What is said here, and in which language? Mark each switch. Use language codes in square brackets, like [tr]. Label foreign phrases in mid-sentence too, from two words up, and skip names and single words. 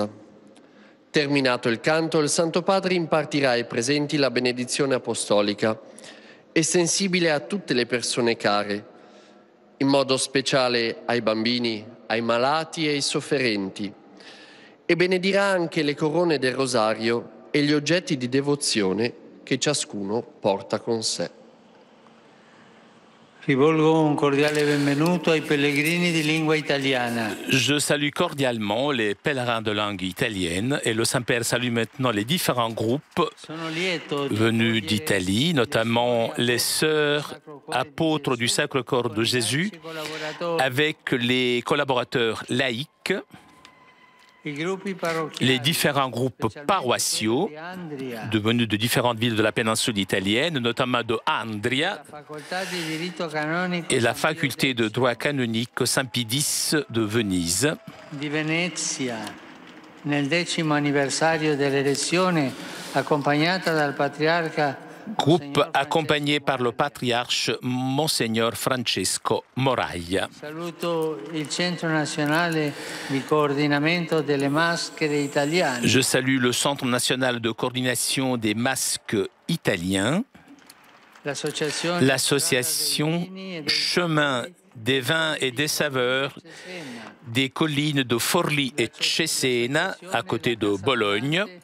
[it] Terminato il canto, il Santo Padre impartirà ai presenti la benedizione apostolica, estensibile a tutte le persone care, in modo speciale ai bambini, ai malati e ai sofferenti, e benedirà anche le corone del rosario e gli oggetti di devozione che ciascuno porta con sé. Rivolgo un cordiale benvenuto ai pellegrini di lingua italiana. [fr] Je salue cordialement les pèlerins de langue italienne et le Saint-Père salue maintenant les différents groupes venus d'Italie, notamment les sœurs apôtres du Sacre-Cœur de Jésus, avec les collaborateurs laïcs, les différents groupes paroissiaux devenus de différentes villes de la péninsule italienne, notamment de Andria, et la faculté de droit canonique Saint-Pie X de Venise. [it] Di Venezia, nel 10° anniversario dell'elezione, accompagnata dal patriarca [fr] Groupe accompagné par le patriarche Monseigneur Francesco Moraglia. [it] Saluto il Centro Nazionale di Coordinamento delle Maschere Italiane. [fr] Je salue le Centre national de coordination des masques italiens, l'association Chemin des vins et des saveurs des collines de Forlì et Cesena, à côté de Bologne,